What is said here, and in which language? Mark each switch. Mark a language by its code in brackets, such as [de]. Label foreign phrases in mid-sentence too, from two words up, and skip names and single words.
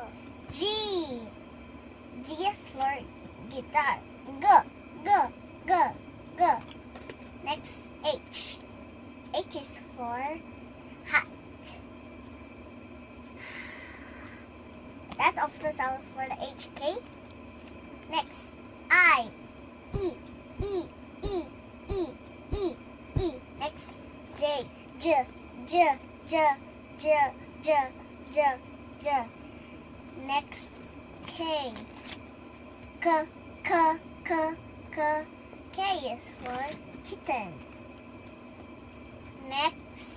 [en] G. G is for guitar. G. G. G. G. Next. H. H is for hat. That's of the sound for the HK. Next. I. E. E. E. E. E. E. Next. J. J. J. J. J. J. J. J. Next. K. K. K. K. K. K is for kitten. Next.